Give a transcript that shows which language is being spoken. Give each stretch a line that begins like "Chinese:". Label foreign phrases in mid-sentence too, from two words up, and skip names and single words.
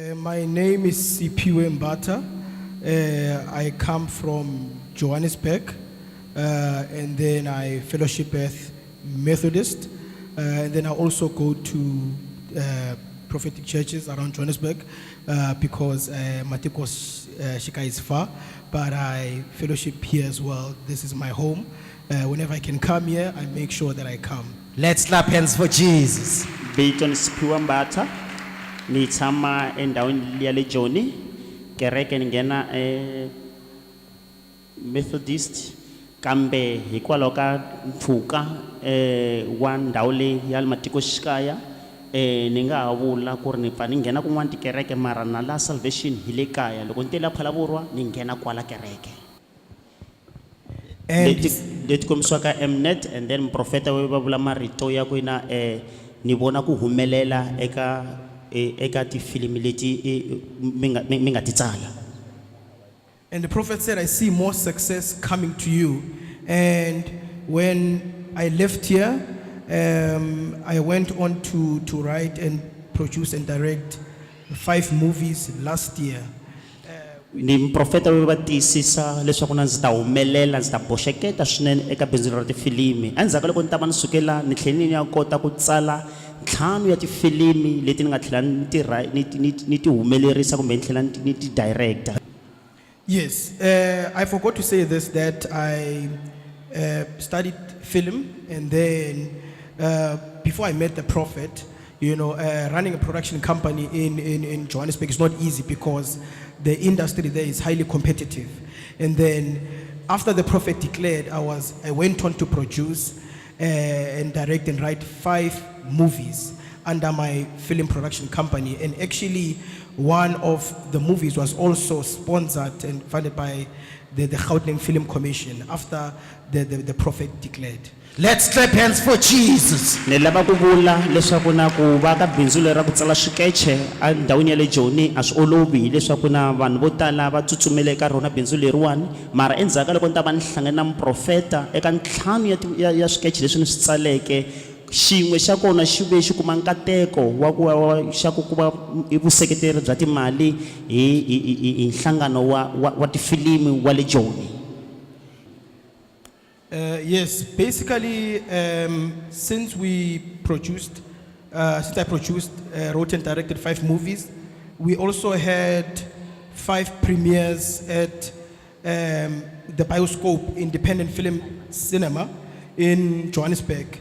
English: My name is Siphiwe Mbata. I come from Johannesburg, and then I fellowship at Methodist, and then I also go to prophetic churches around Johannesburg because Matikos Shika is far, but I fellowship here as well. This is my home. Whenever I can come here, I make sure that I come. Let's clap hands for Jesus.
Tsonga: Bito ni Siphiwe Mbata, ni tshama endaweni ya le Joni, kereke ngena Methodist, kambe hikwalaho ka mpfhuka wa ndhawu leyi ya le matikoxikaya ni nga ha vula ku ri ni pfa ni nghena kun'wana tikereke mara na la Salvation hi le kaya loko ni te la Phalavurwa ni nghena kwala kereke. Leti komisiwaka Mnet,
English: and then
Tsonga: Prophet we va vula marito ya ku ina ni vona ku humelela eka tifilimi leti mi nga ti tsala.
English: And the prophet said, I see more success coming to you. And when I left here, I went on to write and produce and direct 5 movies last year.
Tsonga: Ni Prophet we va tiyisisa leswaku na ndzi ta humelela, ndzi ta boxeketa swinene eka bindzu ra tifilimi. Endzhaku loko ni ta va ni sukela ni tlhela ni ya kota ku tsala 5 ya tifilimi leti ni nga tlhela ni ti humelerisa kumbe ni tlhela ni ti director.
English: Yes, I forgot to say this, that I studied film, and then before I met the prophet, you know, running a production company in Johannesburg is not easy because the industry there is highly competitive. And then after the prophet declared, I went on to produce and direct and write 5 movies under my film production company. And actually, one of the movies was also sponsored and funded by the Gauteng Film Commission after the prophet declared. Let's clap hands for Jesus.
Tsonga: Ni lava ku vula leswaku na ku va ka bindzu leri ra ku tsala swikeche endhawini ya le Joni a swi olovi leswaku na vanhu vo tala va tsutsumele eka rona bindzu leriwani, mara endzhaku loko ni ta va ni hlangana na muprofeta eka 5 ya swikeche leswi ni swi tsaleke, xin'we xa kona xi ve xi kuma nkateko wa ku xa ku va vuseketeri bya timali hi nhlangano wa tifilimi wa le Joni.
English: Yes, basically, since I produced, wrote and directed 5 movies, we also had 5 premieres at the Bioscope Independent Film Cinema in Johannesburg.